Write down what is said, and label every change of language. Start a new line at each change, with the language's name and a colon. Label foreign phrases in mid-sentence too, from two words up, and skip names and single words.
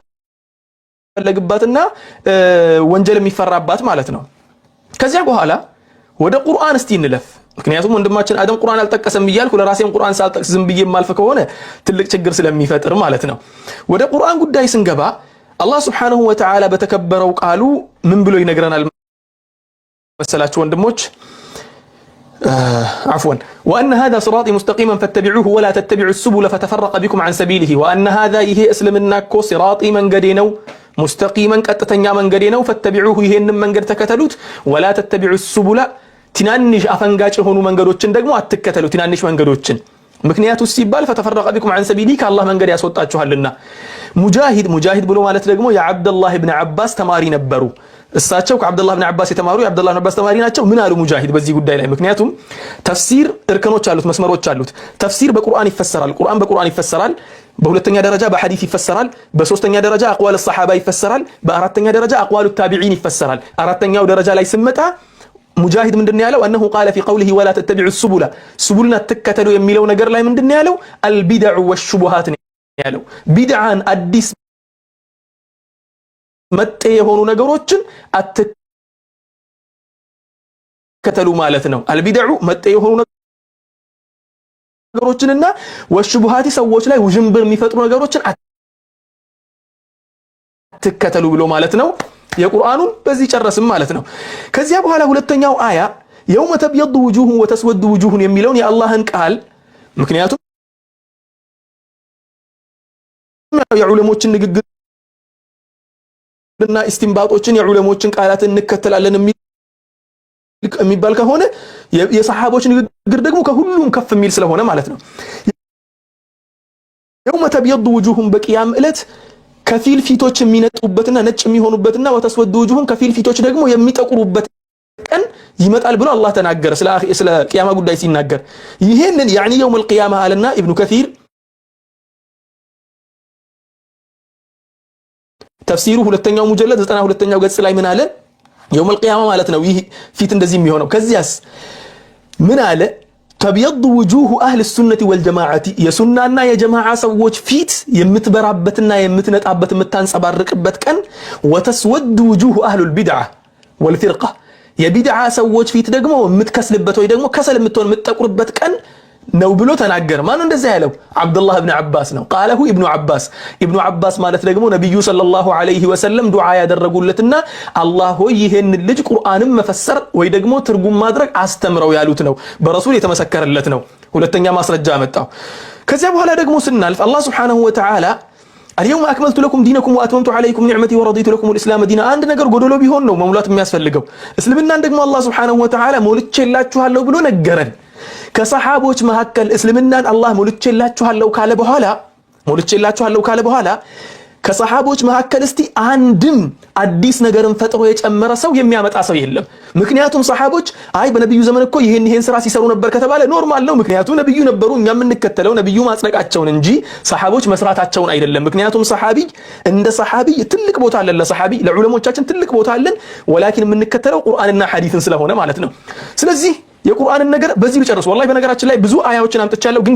Amharic: የሚፈለግባትና ወንጀል የሚፈራባት ማለት ነው። ከዚያ በኋላ ወደ ቁርአን እስቲ እንለፍ። ምክንያቱም ወንድማችን አደም ቁርአን አልጠቀሰም እያልኩ ለራሴም ቁርአን ሳልጠቅስ ዝም ብዬ ማልፍ ከሆነ ትልቅ ችግር ስለሚፈጥር ማለት ነው። ወደ ቁርአን ጉዳይ ስንገባ አላህ
Arabic: سبحانه وتعالى
Amharic: በተከበረው ቃሉ ምን ብሎ ይነግረናል መሰላችሁ ወንድሞች?
Arabic: عفوا وأن هذا صراطي مستقيما فاتبعوه ولا تتبعوا السبل فتفرق بكم عن سبيله وأن هذا
Amharic: ይሄ እስልምና እኮ صراطي መንገዴ ነው ሙስተቂመን ቀጥተኛ መንገዴ ነው ፈተቢዑሁ ይሄንን መንገድ ተከተሉት
Arabic: ولا تتبعوا السبل
Amharic: ትናንሽ አፈንጋጭ የሆኑ መንገዶችን ደግሞ አትከተሉ ትናንሽ መንገዶችን ምክንያቱ ሲባል
Arabic: فتفرق بكم عن سبيله
Amharic: ከአላህ መንገድ ያስወጣችኋልና ሙጃሂድ ብሎ ማለት ደግሞ የአብዱላህ ኢብኑ አባስ ተማሪ ነበሩ እሳቸው ከአብዱላህ ኢብኑ አባስ የተማሩ የአብዱላህ ኢብኑ አባስ ተማሪ ናቸው ምን አሉ ሙጃሂድ በዚህ ጉዳይ ላይ ምክንያቱም ተፍሲር እርከኖች አሉት መስመሮች አሉት ተፍሲር በቁርአን ይፈሰራል ቁርአን በቁርአን ይፈሰራል በሁለተኛ ደረጃ በሐዲስ ይፈሰራል በሶስተኛ ደረጃ አቅዋል الصحابه ይፈሰራል በአራተኛ ደረጃ አቅዋል التابعين ይፈሰራል አራተኛው ደረጃ ላይ ስመጣ ሙጃሂድ ምንድነው ያለው
Arabic: انه قال في قوله ولا تتبعوا السبل سبلنا
Amharic: ተከተሉ የሚለው ነገር ላይ ምንድነው ያለው
Arabic: البدع والشبهات
Amharic: ያለው ቢድዓን አዲስ መጤ የሆኑ ነገሮችን አትከተሉ ማለት ነው البدع መጤ የሆኑ ነገሮችንና والشبهات ሰዎች ላይ ውዥንብር የሚፈጥሩ ነገሮችን አትከተሉ ብሎ ማለት ነው የቁርአኑን በዚህ ጨረስም ማለት ነው ከዚያ በኋላ ሁለተኛው አያ
Arabic: يوم تبيض وجوه وتسود وجوه
Amharic: የሚለውን የአላህን ቃል ምክንያቱም የዑለሞችን ንግግርና ኢስቲንባጦችን የዑለሞችን ቃላትን እንከተላለን የሚባል ከሆነ የሰሃቦች ንግግር ደግሞ ከሁሉም ከፍ የሚል ስለሆነ ማለት ነው
Arabic: يوم تبيض وجوه
Amharic: በቂያም ዕለት ከፊል ፊቶች የሚነጡበትና ነጭ የሚሆኑበትና ወተስወዱ وجوهን ከፊል ፊቶች ደግሞ የሚጠቁሩበት ቀን ይመጣል ብሎ አላህ ተናገረ ስለ ቂያማ ጉዳይ ሲናገር ይሄንን
Arabic: يعني يوم القيامه
Amharic: አለና ኢብኑ ከሲር ተፍሲሩ ሁለተኛው ሙጀለድ 92ኛው ገጽ ላይ ምን አለ
Arabic: يوم القيامه
Amharic: ማለት ነው ይህ ፊት እንደዚህ የሚሆነው ከዚያስ ምን አለ
Arabic: تبيض وجوه اهل السنه والجماعه
Amharic: የሱናና የጀማዓ ሰዎች ፊት የምትበራበትና የምትነጣበት የምታንጸባርቅበት ቀን
Arabic: وتسود وجوه اهل البدعه والفرقه
Amharic: የቢድዓ ሰዎች ፊት ደግሞ የምትከስልበት ወይ ደግሞ ከሰል የምትሆን የምትጠቁርበት ቀን ነው ብሎ ተናገረ ማን እንደዛ ያለው አብዱላህ ኢብኑ አባስ ነው قاله ኢብኑ አባስ ማለት ደግሞ ነብዩ
Arabic: صلى الله عليه وسلم
Amharic: ዱዓ ያደረጉለትና አላህ ሆይ ይሄን ልጅ ቁርአንን መፈሰር ወይ ደግሞ ትርጉም ማድረግ አስተምረው ያሉት ነው በረሱል የተመሰከረለት ነው ሁለተኛ ማስረጃ መጣው ከዚያ በኋላ ደግሞ ስናልፍ አላህ
Arabic: سبحانه وتعالى اليوم اكملت لكم دينكم واتممت عليكم نعمتي ورضيت لكم الاسلام دينا
Amharic: አንድ ነገር ጎደሎ ቢሆን ነው መሙላት የሚያስፈልገው እስልምናን ደግሞ አላህ
Arabic: سبحانه وتعالى
Amharic: ሞልቼላችኋለሁ ብሎ ነገረን ከሰሃቦች መሐከል እስልምናን አላህ ሞልቼላችኋለሁ ካለ በኋላ ከሰሃቦች መሐከል እስቲ አንድም አዲስ ነገርን ፈጥሮ የጨመረ ሰው የሚያመጣ ሰው የለም ምክንያቱም ሰሃቦች አይ በነብዩ ዘመን እኮ ይሄን ስራ ሲሰሩ ነበር ከተባለ ኖርማል ነው ምክንያቱም ነብዩ ነበሩ እኛም እንከተለው ነብዩ ማጽደቃቸውን እንጂ ሰሃቦች መስራታቸውን አይደለም ምክንያቱም ሰሃቢ እንደ ሰሃቢ ትልቅ ቦታ አለ ለሰሃቢ ለዑለሞቻችን ትልቅ ቦታ አለን ወላኪን የምንከተለው ቁርአንና ሐዲስን ስለሆነ ማለት ነው ስለዚህ የቁርአንን ነገር በዚሁ ጨርሱ ወላሂ በነገራችን ላይ ብዙ አያዎችን አምጥቻለሁ ግን